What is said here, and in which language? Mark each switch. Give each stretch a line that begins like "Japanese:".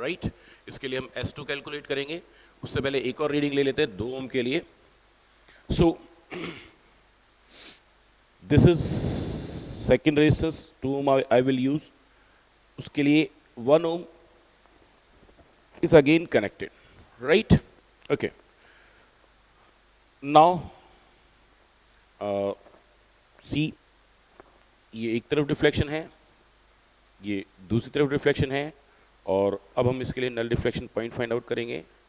Hindi: Right, इसके लिए हम S2 कैलकुलेट करेंगे। उससे पहले एक और रीडिंग ले लेते हैं 2 ओम के लिए।
English: So this is second resistance, 2 ohm I will use.
Hindi: उसके लिए
English: 1 ohm is again connected, right? Okay. Now, see,
Hindi: ये एक तरफ डिफ्लेक्शन है, ये दूसरी तरफ डिफ्लेक्शन है और अब हम इसके लिए null deflection point find out करेंगे।